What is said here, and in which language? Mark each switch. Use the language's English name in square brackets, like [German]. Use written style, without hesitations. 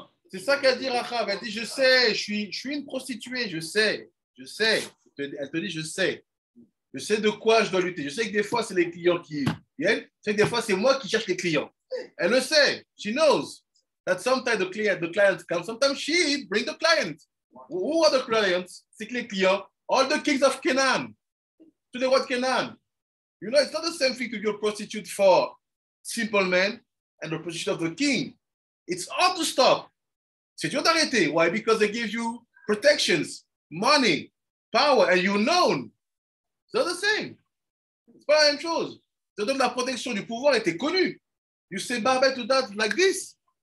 [French] C'est ça qu'elle dit Rachav. Elle dit, je sais, je suis une prostituée, je sais. Elle te dit, je sais. Je sais de quoi je dois lutter. Je sais que des fois, c'est les clients qui viennent. Je sais que des fois, c'est moi qui cherche les clients. Elle le sait. [English] She knows that sometimes the client comes. Sometimes she brings the client. Who are the clients? [French] C'est que les clients. [English] All the kings of Canaan. To the what Canaan. You know, it's not the same thing to be a prostitute for simple men and the prostitute of the king. It's hard to stop. [French] C'est dur d'arrêter. [English] Why? Because they give you protections, money, power, and you're known. [French] C'est [English] not the same. [French] C'est pas la même chose. Ça donne la protection du pouvoir et t'es connu. [English] You say bye-bye to that like this.